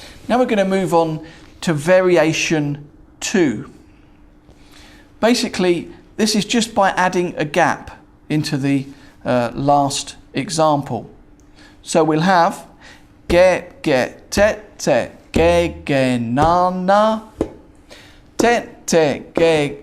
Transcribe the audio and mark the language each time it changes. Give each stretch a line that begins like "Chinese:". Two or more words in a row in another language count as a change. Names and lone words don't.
English: Now we're going to move on to variation 2. Basically, this is just by adding a gap into the last example. So we'll have ge ge te te ge ge na na, te te ge